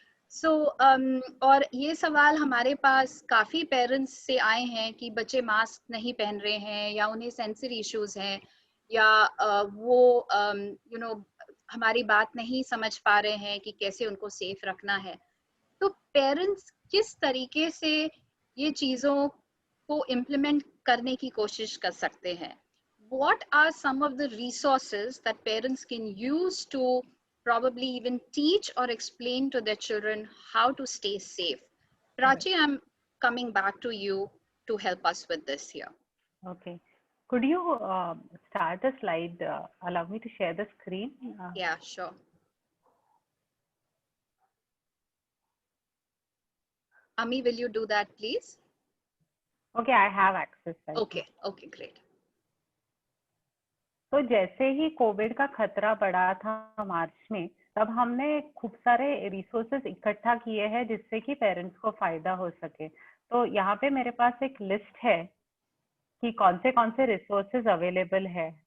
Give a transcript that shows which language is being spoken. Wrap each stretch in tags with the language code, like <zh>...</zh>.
<hi>So और ये सवाल हमारे पास काफी पेरेंट्स से आए हैं कि बच्चे मास्क नहीं पहन रहे हैं, या उन्हें सेंसरी इश्यूज हैं, या वो हमारी बात नहीं समझ पा रहे हैं कि कैसे उनको सेफ रखना है। तो पेरेंट्स किस तरीके से ये चीजों को इम्प्लीमेंट करने की कोशिश कर सकते हैं?</hi> <en>what are some of the resources that parents can use to probably even teach or explain to their children how to stay safe? Right. Prachi, I'm coming back to you to help us with this here. Okay. Could you start the slide? Allow me to share the screen. Yeah, sure. Ami, will you do that, please? Okay, I have access right now. Okay, okay, great.</en> <hi>तो जैसे ही Covid का खतरा बढ़ा था मार्च में, तब हमने खूब सारे रिसोर्सेज इकट्ठा किए हैं जिससे कि पेरेंट्स को फायदा हो सके। तो यहाँ पे मेरे पास एक लिस्ट है कि कौन से रिसोर्सेज अवेलेबल है।</hi>